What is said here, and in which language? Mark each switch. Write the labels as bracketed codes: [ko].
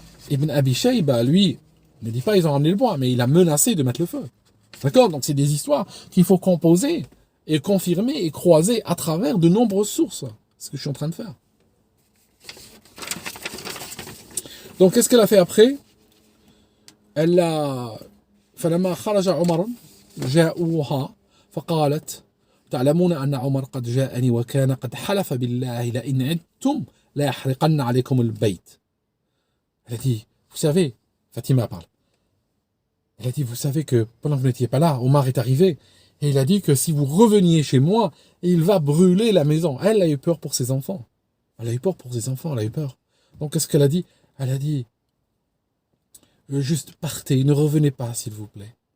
[fr] Ibn Abi Shayba, lui, ne dit pas ils ont ramené le bois, mais il a menacé de mettre le feu. D'accord? Donc c'est des histoires qu'il faut composer et confirmer et croiser à travers de nombreuses sources. C'est ce que je suis en train de faire. Donc qu'est-ce qu'elle a fait après? Elle a... [ar] فلما خرج عمر جاءوها فقالت تعلمون أن عمر قد جاءني وكان قد حلف بالله لئن عدتم لا يحرقن عليكم البيت. [fr] Elle a dit, vous savez, Fatima parle. Elle a dit, vous savez que pendant que vous n'étiez pas là, Omar est arrivé et il a dit que si vous reveniez chez moi, il va brûler la maison. Elle a eu peur pour ses enfants. Elle a eu peur. Donc qu'est-ce qu'elle a dit? Elle a dit, juste partez, ne revenez pas s'il vous plaît.